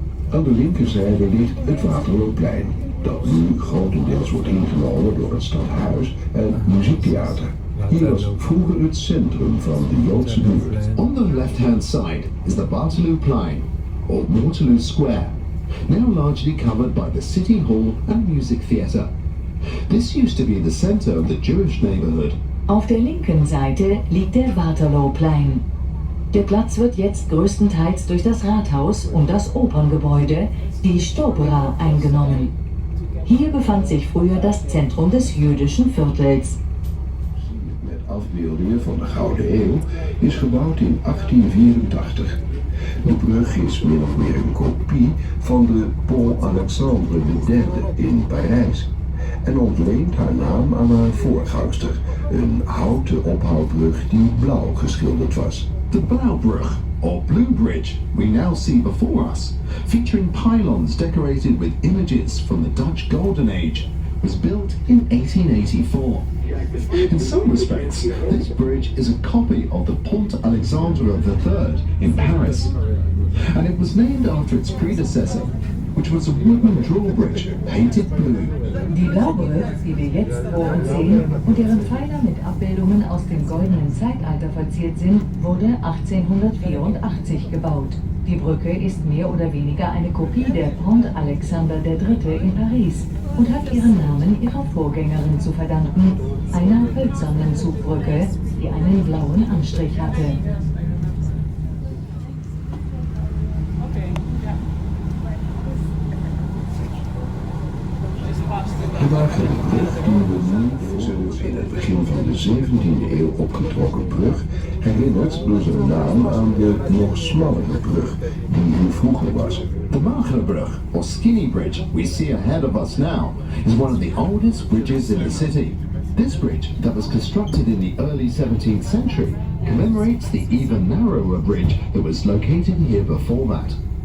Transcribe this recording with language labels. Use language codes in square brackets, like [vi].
[nl] Aan de linkerzijde ligt het Waterlooplein, dat nu grotendeels wordt ingenomen door het stadhuis en muziektheater. Hier was vroeger het centrum van de Joodse buurt. [en] On the left-hand side is the Waterloo Plein, or Waterloo Square, now largely covered by the City Hall and Music Theatre. This used to be the center of the Jewish neighborhood. [de] Auf der linken Seite liegt der Waterloo Plein. Der Platz wird jetzt größtenteils durch das Rathaus und das Operngebäude, die Stopera, eingenommen. Hier befand sich früher das Zentrum des jüdischen Viertels. [nl] Met afbeeldingen van de Gouden Eeuw is gebouwd in 1884. De brug is min of meer een kopie van de Pont Alexandre III in Parijs en ontleent haar naam aan haar voorgangster, een houten ophaalbrug die blauw geschilderd was. [en] The Blaubrug, or Blue Bridge, we now see before us, featuring pylons decorated with images from the Dutch Golden Age, was built in 1884. In some respects, this bridge is a copy of the Pont Alexandre III in Paris, and it was named after its predecessor, which was a wooden drawbridge painted blue. [de] Die Blaubrücke, die wir jetzt vor uns sehen und deren Pfeiler mit Abbildungen aus dem goldenen Zeitalter verziert sind, wurde 1884 gebaut. Die Brücke ist mehr oder weniger eine Kopie der Pont Alexander III in Paris und hat ihren Namen ihrer Vorgängerin zu verdanken, einer hölzernen Zugbrücke, die einen blauen Anstrich hatte. [nl] De Waterloo, die we nu deze in het begin van de 17e eeuw opgetrokken brug, herinnert door zijn naam aan de nog smallere brug die hier vroeger was. [en] The Waterloo, or Skinny Bridge, we see ahead of us now, is one of the oldest bridges in the city. This bridge, that was constructed in the early 17th century, commemorates the even narrower bridge that was located here before that.